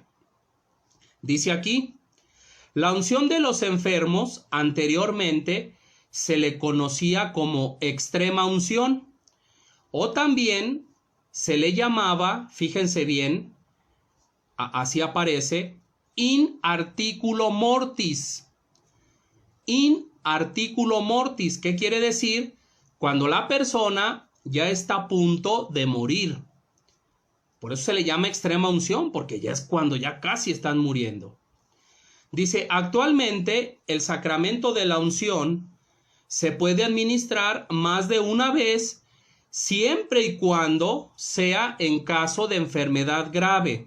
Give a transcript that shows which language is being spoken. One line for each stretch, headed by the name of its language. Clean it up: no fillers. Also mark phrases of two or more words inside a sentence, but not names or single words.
Spanish: Dice aquí, la unción de los enfermos anteriormente se le conocía como extrema unción o también se le llamaba, fíjense bien, así aparece,
Latin: in articulo mortis. In articulo mortis,
Spanish: ¿qué quiere decir? Cuando la persona ya está a punto de morir. Por eso se le llama extrema unción, porque ya es cuando ya casi están muriendo. Dice, actualmente el sacramento de la unción se puede administrar más de una vez siempre y cuando sea en caso de enfermedad grave.